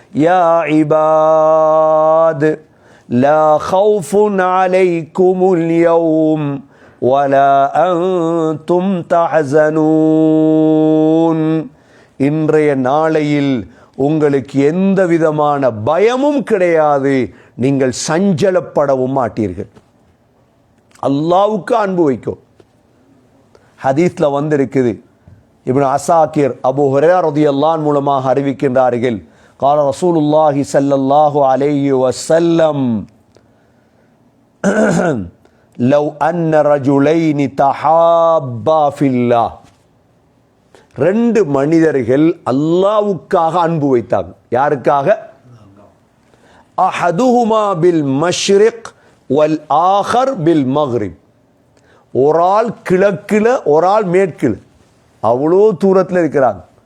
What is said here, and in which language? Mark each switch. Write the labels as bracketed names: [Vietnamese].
[Arabic] யா இபாத் லா ஹவுஃபுன் அலைக்குமுல் யௌம் வலா அன்தும் தஹஸனூன். [Tamil] இன்றைய நாளையில் உங்களுக்கு எந்த விதமான பயமும் கிடையாது, நீங்கள் சஞ்சலப்படவும் மாட்டீர்கள். அல்லாஹ்வுக்கு அன்பு வைக்கும். ஹதீஸ்ல வந்திருக்குது, இப்னு அசாக்கிர் அபூ ஹுரைரா ரலியல்லாஹு அன்ஹு மூலமாக அறிவிக்கின்றார்கள், [Arabic] قال رسول الله صلى الله عليه وسلم لو أن رجلين تحابا في الله. [Tamil] ரெண்டு மனிதர்கள் அல்லாஹ்வுக்காக அன்பு வைத்தாங்க. யாருக்காக? [Arabic] அஹதுஹுமா பில் மஷ்ரிக் வல் ஆகர் பில் மக்ரிப். [Tamil] ஒரு ஆள் கிழக்குல, ஒரு ஆள் மேற்குல, அவ்வளோ தூரத்தில் இருக்கிறாங்க.